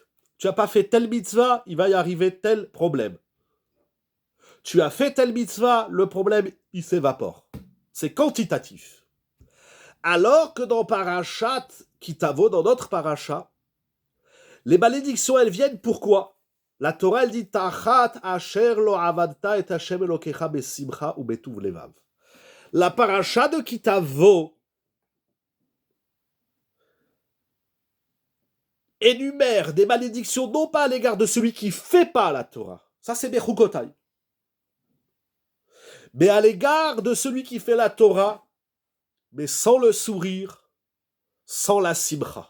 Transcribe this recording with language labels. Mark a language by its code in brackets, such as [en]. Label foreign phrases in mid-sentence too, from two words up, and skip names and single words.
[fr] Tu n'as pas fait telle mitzvah, il va y arriver tel problème. Tu as fait telle mitzvah, le problème, il s'évapore. C'est quantitatif. Alors que dans Parashat Kitavo, dans notre paracha, les malédictions, elles viennent pourquoi? La Torah, elle dit [he] תחת אשר לא עבדת את השם אלוקיך בשמחה ובטוב לבב. [fr] La paracha de Kitavo énumère des malédictions non pas à l'égard de celui qui ne fait pas la Torah. Ça, c'est Bechukotai. Mais à l'égard de celui qui fait la Torah, mais sans le sourire, sans la simcha.